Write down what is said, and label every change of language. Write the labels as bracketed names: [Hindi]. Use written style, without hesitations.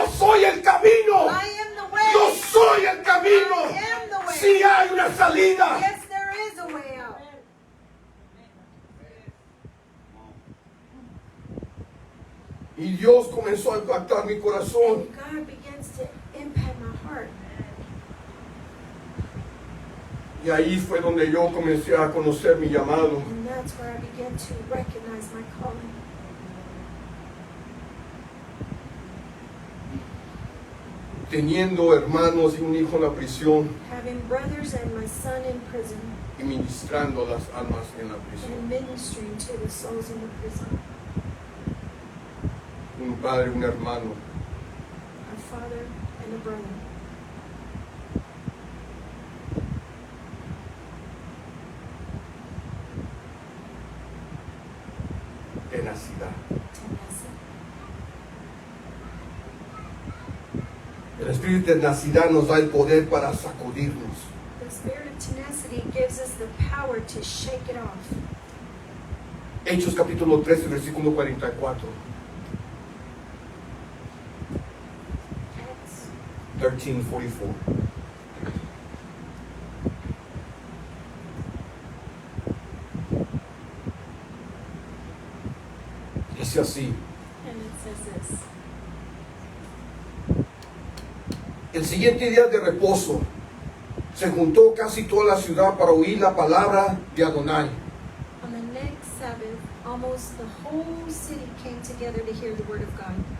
[English] word, [Spanish] soy el camino. [English] I am the way. [Spanish] Yo soy el camino. [English] I am the way. [Spanish] Si hay una salida. [English] Yes, there is a way out. [Spanish] Y Dios comenzó a impactar mi corazón. [English] And God begins to impact my heart. [Spanish] Y ahí fue donde yo comencé a conocer mi llamado. [English] And that's where I began to recognize my calling. [Spanish] teniendo hermanos y un hijo en la prisión [English] having brothers and my son in prison, [Spanish] y ministrando las almas en la prisión. [English] and ministering to the souls in the prison. [Spanish] Un padre, un hermano, [English] A father and a brother. [Spanish] tenacidad. [English] Tenacity. [Spanish] El espíritu de tenacidad nos da el poder para sacudirnos. [English] The spirit of tenacity gives us the power to shake it off. [Spanish] Hechos capítulo 13, versículo 44. [English] Acts 13:44. [Spanish] Dice así: [English] and it says this. [Spanish] el siguiente día de reposo se juntó casi toda la ciudad para oír la palabra de Adonai. [English] On the next Sabbath, almost the whole city came together to hear the word of God.